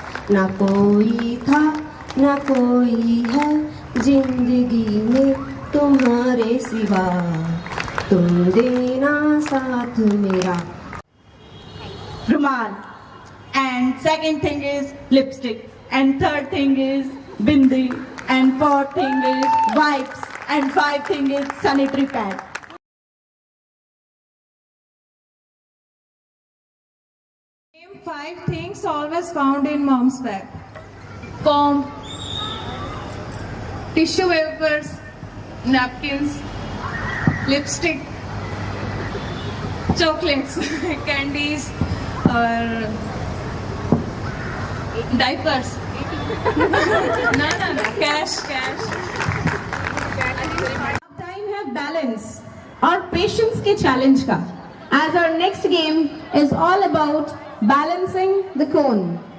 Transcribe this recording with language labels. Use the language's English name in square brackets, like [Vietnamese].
[Hindi] ना कोई था ना कोई है जिंदगी में तुम्हारे सिवा, तुम देना साथ मेरा। Rumal. [English] And second thing is lipstick. And third thing is bindi. And fourth thing is wipes. And fifth thing is sanitary pad. 5 things always found in mom's bag. Comb, tissue papers, napkins, lipstick, chocolates, candies, or diapers. No, cash. [Hindi] Time है balance और patience के challenge का. [English] As our next game is all about balancing the cone.